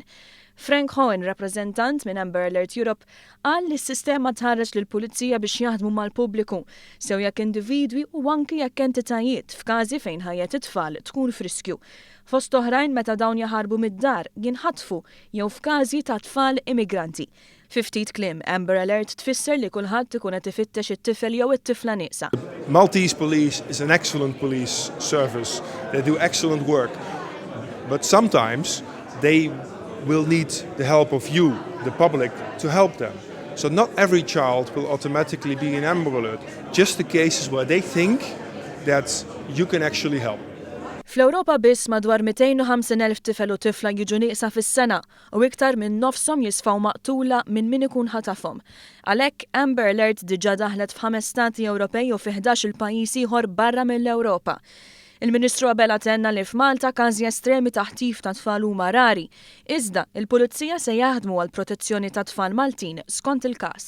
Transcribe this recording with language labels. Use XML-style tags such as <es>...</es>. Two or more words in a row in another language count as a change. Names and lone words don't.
<mt>Frank Hohen, rappreżentant minn Amber Alert Europe, qal li s-sistema tħarreġ lill-Pulizija biex jaħdmu mal-pubbliku, sew jekk individwi u anke jekk entitajiet f'każi fejn ħajja it-tfal tkun friskju. Fost oħrajn meta dawn jaħarbu mid-dar jinħatfu jew f'każi ta' tfal immigranti. Fi ftit kliem, Amber Alert tfisser li kulħadd ikun qed ifittex it-tifel jew it-tifla nieqsa.</mt> <en>Maltese police is an excellent police service. They do excellent work. But sometimes they will need the help of you, the public, to help them. So not every child will automatically be in Amber Alert, just the cases where they think that you can actually help.</en> <mt>Fl-Ewropa biss madwar 250,000 tifel u tifla jiġu nieqsa fis-sena u iktar minn nofshom jisfaw maqtula minn min ikun ħatafhom. Għalhekk Amber Alert diġà daħlet f'5 stati Ewropej u fi 11 il-pajjiż ieħor barra mill-Ewropa. Il-Ministru Abela tenna li f'Malta każi estremi ta' ħtif ta' tfal huma rari, iżda il-Pulizija se jaħdmu għal protezzjoni ta' tfal Maltin skont il-każ.</mt>